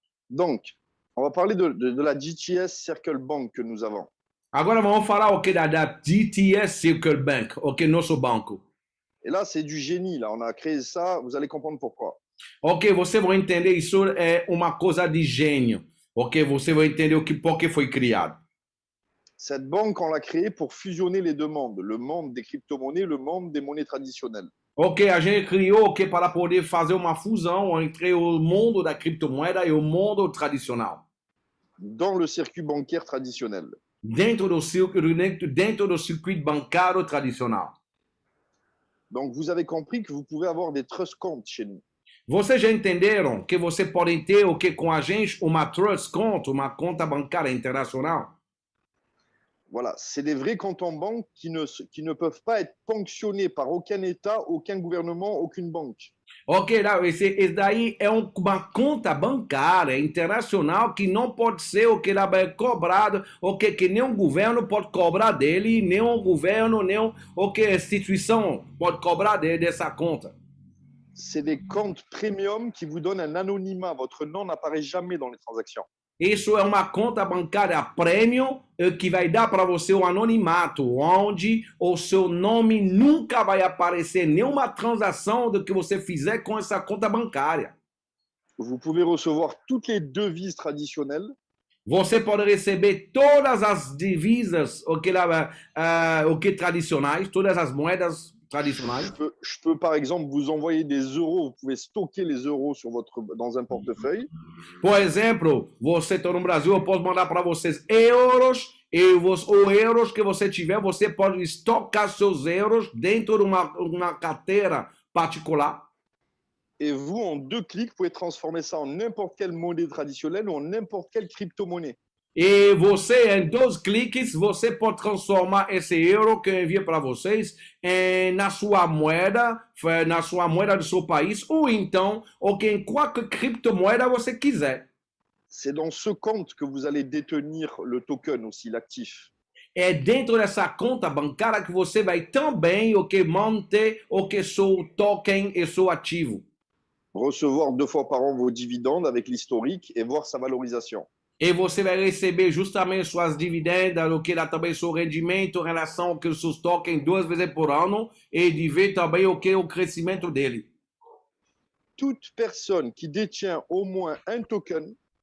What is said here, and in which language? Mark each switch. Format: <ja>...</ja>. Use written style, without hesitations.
<fr>Donc, on va parler de la GTS Circle Bank que nous avons.</fr> <pt>Agora vamos falar o que da GTS Circle Bank, o que nosso banco.</pt> <fr>Et là, c'est du génie. Là, on a créé ça. Vous allez comprendre pourquoi.</fr> <pt>Ok, você vai entender isso é uma coisa de gênio. Ok, você vai entender o que por que foi criado.</pt> <fr>Cette banque, on l'a créée pour fusionner les deux mondes, le monde des crypto-monnaies, le monde des monnaies traditionnelles.</fr> <pt>Ok, a gente criou o que para poder fazer uma fusão entre o mundo da criptomoeda e o mundo tradicional.</pt> <fr>Dans le circuit bancaire traditionnel.</fr> <pt>Dentro do circuito bancário tradicional.</pt> <fr>Donc, vous avez compris que vous pouvez avoir des trust comptes chez nous.</fr> <pt>Vocês já entenderam que você pode ter o que com a gente uma trust conta, uma conta bancária internacional?</pt> <fr>Voilà, c'est des vrais comptes en banque qui ne peuvent pas être ponctionnés par aucun État, aucun gouvernement, aucune banque.</fr> <pt>Ok, esse daí é uma conta bancária internacional que não pode ser o que ela é cobrado, o que nenhum governo pode cobrar dele, nenhum governo, nenhum o que instituição pode cobrar dele dessa conta.</pt> <fr>C'est des comptes premium qui vous donnent un anonymat. Votre nom n'apparaît jamais dans les transactions.</fr> <pt>Isso é uma conta bancária premium que vai dar para você o anonimato, onde o seu nome nunca vai aparecer em nenhuma transação do que você fizer com essa conta bancária.</pt> <fr>Vous pouvez recevoir toutes les devises traditionnelles.</fr> <pt>Você pode receber todas as divisas, o que tradicionais, todas as moedas tradicionais.</pt> <fr>Je peux par exemple vous envoyer des euros. Vous pouvez stocker les euros dans un portefeuille.</fr> <pt>Por exemplo, você está no Brasil, eu posso mandar para vocês euros e os euros que você tiver, você pode estocar seus euros dentro de uma carteira particular.</pt> <fr>Et vous, en 2 clics, vous pouvez transformer ça en n'importe quelle monnaie traditionnelle ou en n'importe quelle crypto-monnaie.</fr> <pt>E você, em 2 cliques, você pode transformar esse euro que eu envio para vocês na sua moeda do seu país, ou então, em qualquer criptomoeda você quiser.</pt> <fr>C'est dans ce compte que vous allez détenir le token aussi, l'actif.</fr> <pt>É dentro dessa conta bancária que você vai também manter seu token e seu ativo.</pt> <fr>Recevoir 2 fois par an vos dividendes avec l'historique et voir sa valorisation.</fr> <pt>E você vai receber justamente suas dividendas, o que dá também seu rendimento em relação ao que os seus tokens 2 vezes por ano e de ver também o que é o crescimento dele.</pt> <fr>Toute personne qui détient au moins un token,</fr>